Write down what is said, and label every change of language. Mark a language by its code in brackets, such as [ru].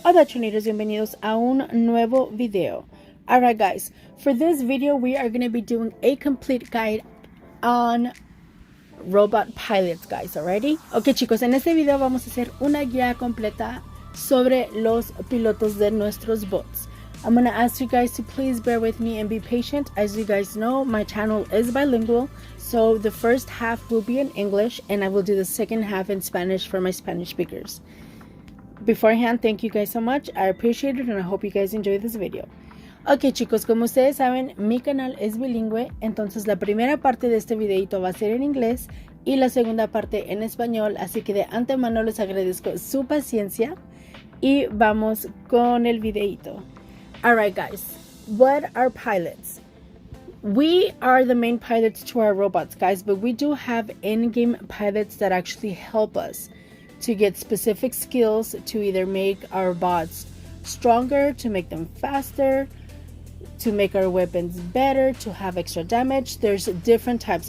[es] Hola Chonators, bienvenidos a un nuevo video. [en] Alright guys, for this video we are going to be doing a complete guide on robot pilots, guys. Alrighty. [es] Ok chicos, en este video vamos a hacer una guía completa sobre los pilotos de nuestros bots. [en] I'm going to ask you guys to please bear with me and be patient. As you guys know, my channel is bilingual, so the first half will be in English and I will do the second half in Spanish for my Spanish speakers. Beforehand, thank you guys so much. I appreciate it and I hope you guys enjoy this video. [es] Ok chicos, como ustedes saben, mi canal es bilingüe, entonces la primera parte de este videito va a ser en inglés y la segunda parte en español, así que de antemano les agradezco su paciencia y vamos con el videito. [en] Alright guys, what are pilots? We are the main pilots to our robots, guys, but we do have in-game pilots that actually help us to get specific skills to either make our bots stronger, to make them faster, to make our weapons better, to have extra damage. There's different types.